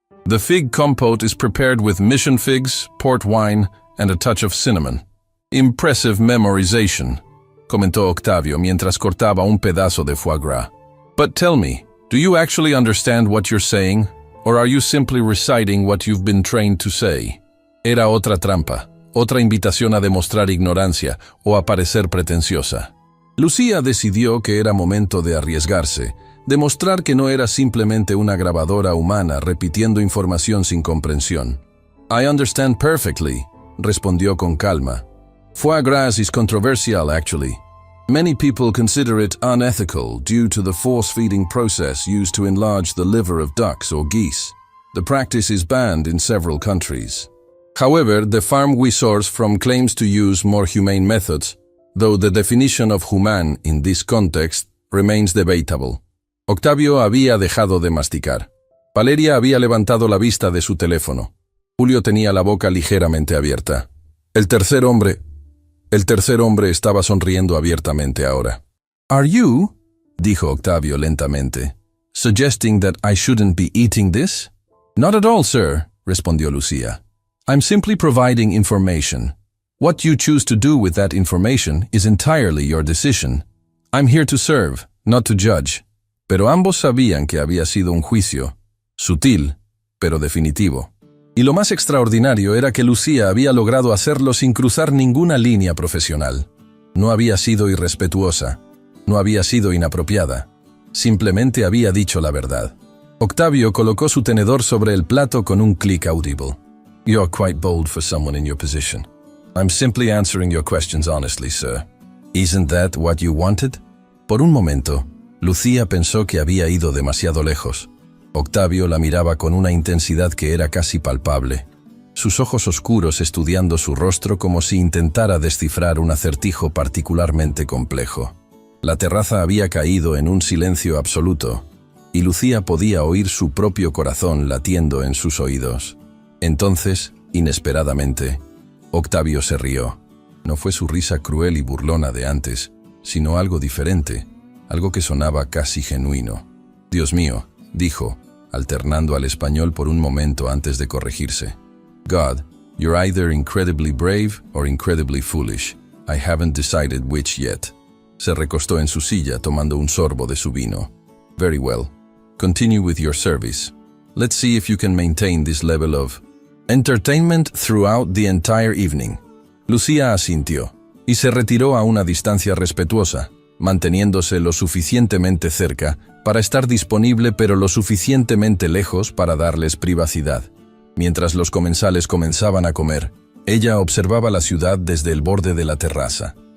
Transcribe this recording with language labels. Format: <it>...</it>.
<en>The fig compote is prepared with mission figs, port wine, and a touch of cinnamon. Impressive memorization,</en> <es>comentó Octavio mientras cortaba un pedazo de foie gras.</es> <en>But tell me, do you actually understand what you're saying, or are you simply reciting what you've been trained to say?</en> <es>Era otra trampa, otra invitación a demostrar ignorancia o a parecer pretenciosa. Lucía decidió que era momento de arriesgarse, demostrar que no era simplemente una grabadora humana repitiendo información sin comprensión.</es> <en>I understand perfectly,</en> <es>respondió con calma.</es> <en>Foie gras is controversial, actually. Many people consider it unethical due to the force-feeding process used to enlarge the liver of ducks or geese. The practice is banned in several countries. However, the farm we source from claims to use more humane methods, though the definition of humane in this context remains debatable.</en> <es>Octavio había dejado de masticar. Valeria había levantado la vista de su teléfono. Julio tenía la boca ligeramente abierta. El tercer hombre estaba sonriendo abiertamente ahora.</es> <en>Are you,</en> <es>dijo Octavio lentamente,</es> <en>suggesting that I shouldn't be eating this? Not at all, sir,</en> <es>respondió</es> <en>Lucía. I'm simply providing information. What you choose to do with that information is entirely your decision. I'm here to serve, not to judge.</en> <es>Pero ambos sabían que había sido un juicio. Sutil, pero definitivo. Y lo más extraordinario era que Lucía había logrado hacerlo sin cruzar ninguna línea profesional. No había sido irrespetuosa, no había sido inapropiada, simplemente había dicho la verdad. Octavio colocó su tenedor sobre el plato con un clic audible.</es> <en>You're quite bold for someone in your position. I'm simply answering your questions honestly, sir. Isn't that what you wanted?</en> <es>Por un momento, Lucía pensó que había ido demasiado lejos. Octavio la miraba con una intensidad que era casi palpable, sus ojos oscuros estudiando su rostro como si intentara descifrar un acertijo particularmente complejo. La terraza había caído en un silencio absoluto, y Lucía podía oír su propio corazón latiendo en sus oídos. Entonces, inesperadamente, Octavio se rió. No fue su risa cruel y burlona de antes, sino algo diferente, algo que sonaba casi genuino. Dios mío, dijo, alternando al español por un momento antes de corregirse.</es> <en>God, you're either incredibly brave or incredibly foolish. I haven't decided which yet.</en> <es>Se recostó en su silla tomando un sorbo de su vino.</es> <en>Very well. Continue with your service. Let's see if you can maintain this level of entertainment throughout the entire evening.</en> <es>Lucía asintió y se retiró a una distancia respetuosa, manteniéndose lo suficientemente cerca para estar disponible pero lo suficientemente lejos para darles privacidad. Mientras los comensales comenzaban a comer, ella observaba la ciudad desde el borde de la terraza.</es>